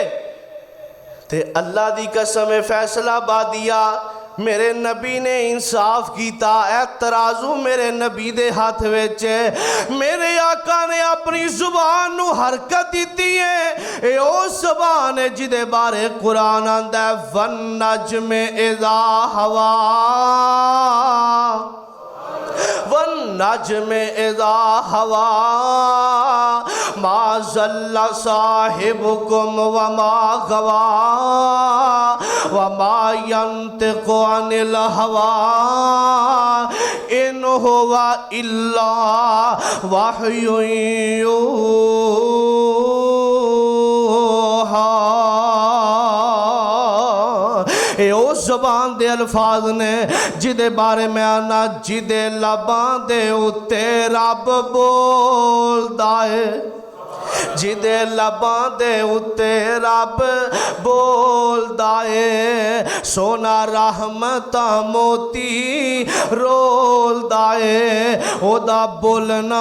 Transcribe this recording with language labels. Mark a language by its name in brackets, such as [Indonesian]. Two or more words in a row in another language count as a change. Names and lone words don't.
[Punjabi] تے اللہ دی قسم ہے فیصل آبادیا میرے نبی نے انصاف کیا، اے ترازو میرے نبی دے ہتھ وچ، میرے آقا نے اپنی زبان نوں حرکت دی ہے، اے او زبان ہے جدے بارے قرآن آندا ہے [Arabic] والنجم إذا هوى, والنجم إذا هوى ما ضل صاحبكم وما غوى وما ينطق عن الهوى إن هو إلا وحي يوحى. [Punjabi] اے اس زبان دے الفاظ نے جدے بارے میں آنا جدے لباں دے اتے رب بولدا ہے، جدے لباں دے اتے رب بولدا ہے، سونا رحمتاں موتی رولدا ہے، اودا بولنا